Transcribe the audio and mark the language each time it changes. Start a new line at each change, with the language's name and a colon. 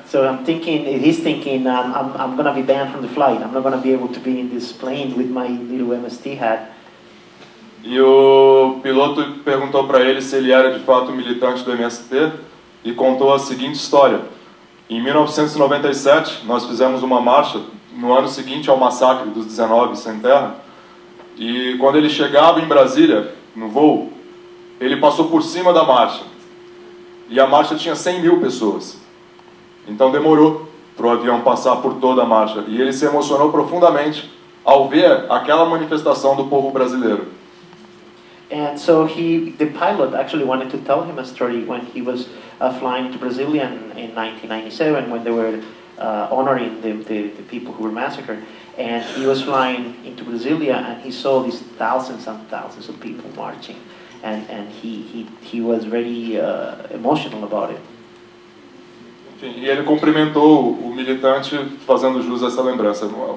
English: So he's thinking, I'm gonna be banned from the flight. I'm not gonna be able to be in this plane with my little MST hat.
Portuguese: E o piloto perguntou para ele se ele era de fato militante do MST e contou a seguinte história. Em 1997, nós fizemos uma marcha no ano seguinte ao massacre dos 19 sem terra. E quando ele chegava em Brasília, no voo, ele passou por cima da marcha. E a marcha tinha 100 mil pessoas. Então demorou para o avião passar por toda a marcha. E ele se emocionou profundamente ao ver aquela manifestação do povo brasileiro.
English: And so the pilot actually wanted to tell him a story when he was flying to Brasilia in 1997 when they were honoring the people who were massacred. And he was flying into Brasilia and he saw these thousands and thousands of people marching. And he was very emotional about it.
Portuguese: Enfim, e ele cumprimentou o militante fazendo jus a essa lembrança.